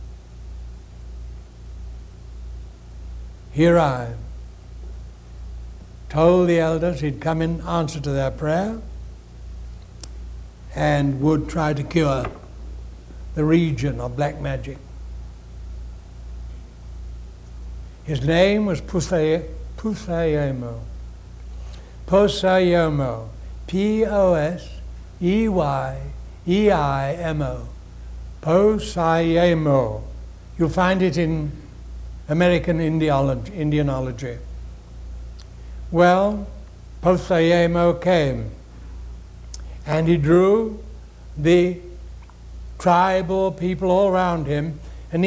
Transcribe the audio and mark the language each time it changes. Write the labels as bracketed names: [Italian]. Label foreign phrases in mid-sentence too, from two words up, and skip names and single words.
[English] He arrived, told the elders he'd come in answer to their prayer and would try to cure the region of black magic. His name was Poseyemo. Poseyemo. P-O-S-E-Y-E-I-M-O. Poseyemo. You'll find it in American Indianology. Well, Poseyemo came, and he drew the tribal people all around him, and